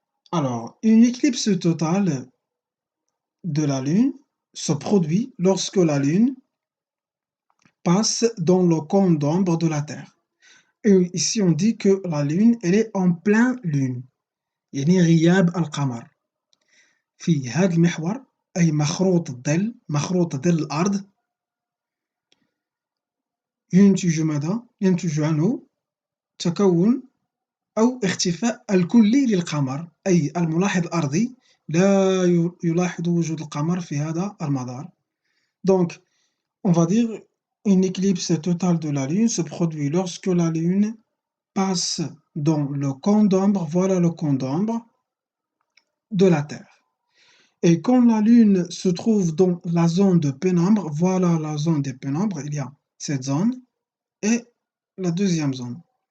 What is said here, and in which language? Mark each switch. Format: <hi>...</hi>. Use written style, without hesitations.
<fr>Alors, une éclipse totale de la Lune se produit lorsque la Lune passe dans le cône d'ombre de la Terre. Et ici, on dit que la Lune, elle est en pleine Lune.</fr> <ar>يعني غياب القمر. في هذا المحور أي مخروط ظل الأرض ينتج عنه تكون أو اختفاء الكلي للقمر، أي الملاحظ الأرضي لا يلاحظ وجود القمر في هذا المدار.</ar> <fr>Donc, on va dire une éclipse totale de la Lune se produit lorsque la Lune passe dans le cône d'ombre, voilà le cône d'ombre de la Terre. Et quand la Lune se trouve dans la zone de pénombre, voilà la zone des pénombres, il y a cette zone et la deuxième zone.</fr>